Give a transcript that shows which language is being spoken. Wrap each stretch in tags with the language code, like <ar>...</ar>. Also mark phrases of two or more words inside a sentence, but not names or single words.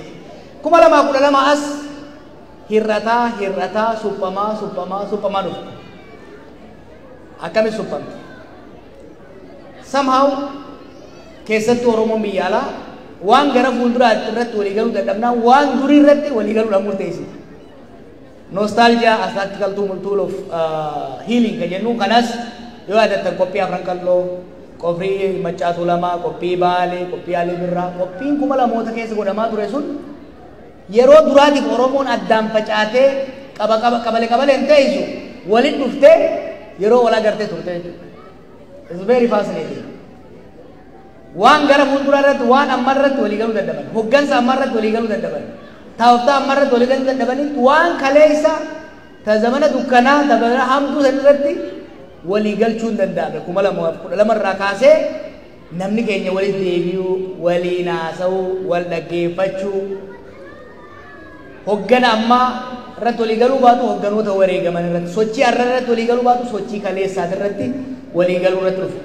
<om>2012 as hir'ataa suphamaa dhufte. Akkamitti suphamte? Somehow keessatti Oromoon biyya alaa waan gara fuulduraatti irratti walii galuu dadhabnaan waan durii irratti walii galuudhaan murteessite.</om> <en>Nostalgia as tactical tool of healing</en> <om>kan jennu kanas yoo yaadattan qophii afran qalloo qophii Maccaatuu Lamaa qophii Baalee qophii Alee Birraa qophiin 2000moota keessa godhamaa ture sun yeroo duraatiif Oromoon addaan facaatee qabaleen teessu walitti dhuftee yeroo wal agartee turte jechuudha.</om> <en>It's very fascinating.</en> <om>Waan gara fuulduraa irratti waan amma irratti walii galuu dadhaban hoggansa amma irratti walii galuu dadhaban taa'uftaa amma irratti walii galuu dadhabanitti waan kaleessa zamana dukkanaa zamana hamtuu san irratti walii galchuu hin danda'amne 2012 irraa kaasee namni keenya walitti deebi'uu waliin haasa'uu wal dhaggeeffachuu hoggana ammaa irratti walii galuu baatu hogganoota wareegaman irratti sochii har'a irratti walii galuu baatu sochii kaleessaati irratti walii galuu irratti dhufu.</om>